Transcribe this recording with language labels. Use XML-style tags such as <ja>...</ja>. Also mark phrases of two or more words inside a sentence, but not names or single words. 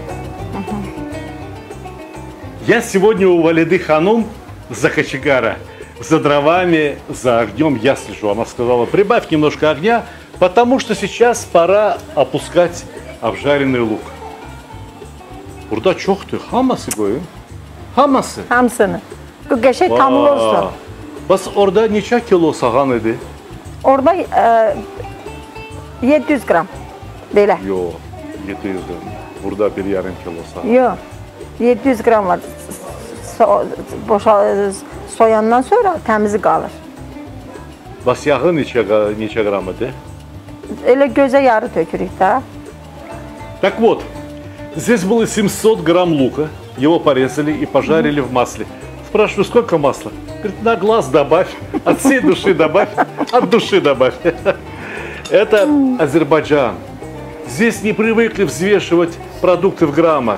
<ru>Я сегодня у Валиды Ханум за кочегара. за дровами, за огнем я слежу. Она сказала, прибавь немножко огня, потому что сейчас пора опускать обжаренный лук.</ru> <az>Burada çoxdur. Hamısı koyun. Hamısı. Hamısını. Bu qəşəng tamlı olsun. Bas orada neçə kilo sağan idi? Orada 700 qram. Belə. Yo, 700 gram. Burada bir yarım kilo sağan. Yox. 700 qram var. Soyandan sonra təmizi qalır. Bas yağı neçə gram idi? Elə gözə yarı tökürük də.</az> <ru>Так вот, здесь было 700 грамм лука. Его порезали и пожарили в масле. Спрашиваю, сколько масла? Говорит, на глаз добавь, от всей души добавь, от души добавь. Это Азербайджан. Здесь не привыкли взвешивать продукты в граммах.</ru>